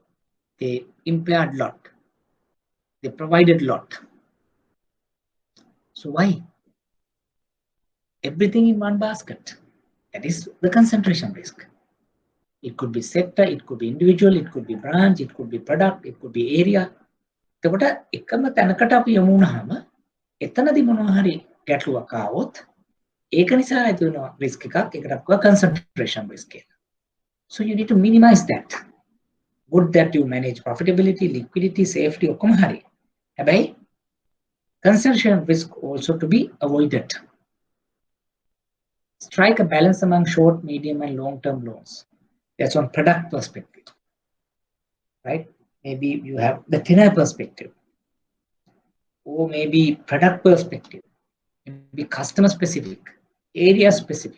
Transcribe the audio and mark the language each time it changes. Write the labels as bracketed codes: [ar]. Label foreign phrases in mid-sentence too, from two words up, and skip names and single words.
[en] They impaired lot. They provided lot. So why? Everything in one basket. That is the concentration risk. It could be sector, it could be individual, it could be branch, it could be product, it could be area. [si] එතකොට එකම තැනකට අපි යමු වුණාම එතනදී මොනවා හරි ගැටලුවක් ආවොත් ඒක නිසා ඇති වෙන risk එකක් ඒකට අපුවා [en] concentration risk [si] කියලා. [en] So you need to minimize that. Good that you manage profitability, liquidity, safety [si] ඔක්කොම හරි. [en] හැබැයි concentration risk also to be avoided. Strike a balance among short, medium and long-term loans. That's on product perspective, right? Maybe you have the tenor perspective, or maybe product perspective, maybe customer specific, area specific.